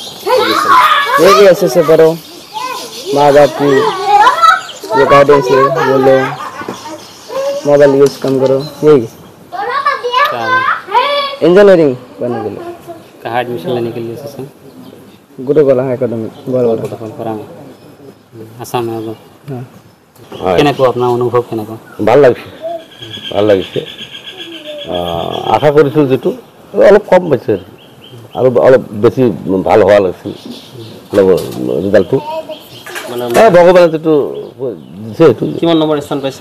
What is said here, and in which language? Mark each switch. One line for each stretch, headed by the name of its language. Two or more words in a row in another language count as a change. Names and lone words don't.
Hindi: ये भी अच्छे से पढ़ो, माँ बाप की जो गाइडेंस है वो लो,
English: mobile use
Hindi: कम करो, यही। इंजीनियरिंग बनने के लिए। कहाँ एडमिशन लेने के लिए सोचा? गुरुकुल एकेडमी गोलवाड़ा। आसाम में होगा। हाँ,
Assamese: কেনেকুৱা আপোনাৰ অনুভৱ কেনেকুৱা? ভাল লাগিছে আশা কৰিছোঁ যেটো অলপ কম পাইছে আৰু অলপ বেছি ভাল হোৱা লাগিছিল ৰিজাল্টটো মানে ভগৱানে যেটো দিছে সেইটো। কিমান নম্বৰ স্থান পাইছে?